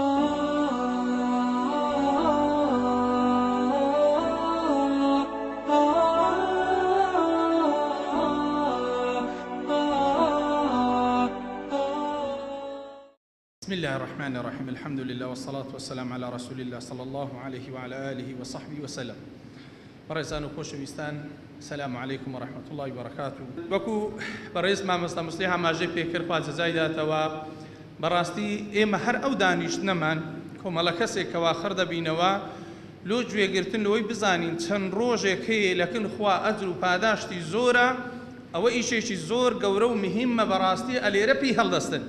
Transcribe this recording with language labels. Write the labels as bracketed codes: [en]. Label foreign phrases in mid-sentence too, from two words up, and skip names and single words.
[ar] بسم الله الرحمن الرحيم. الحمد لله والصلاة والسلام على رسول الله صلى الله عليه وعلى آله وصحبه وسلم. [ckb] برزان وخۆشەویستان، [ar] سلام عليكم ورحمة الله وبركاته. [ckb] وەکو بەڕێز مامۆستا مستەفا ماژەی پێکرد خوا جەزای داتەوە، بەڕاستی ئێمە هەر ئەو دانیشتنەمان کۆمەڵە کەسێکەوە خڕ دەبینەوە لۆ گوێگرتن لەوەی بزانین چەند ڕۆژێک هەیە لەکن خوا ئەجر و پاداشتی زۆرە، ئەوە ئیشێکی زۆر گەورە و مهمە بەڕاستی ئەلێرە پێی هەڵدەستن.